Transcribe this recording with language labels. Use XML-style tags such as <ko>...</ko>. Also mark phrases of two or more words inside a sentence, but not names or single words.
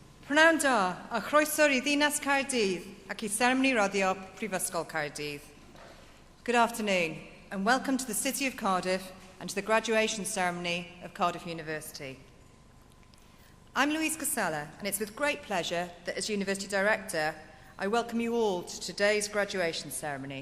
<cy>Prynawn da, a chroeso'r I ddinas Cardiff ac I seremoni roddio Prifysgol Cardiff.</cy> <en>Good afternoon and welcome to the City of Cardiff and to the graduation ceremony of Cardiff University. I'm Louise Casella and it's with great pleasure that as University Director I welcome you all to today's graduation ceremony.</en>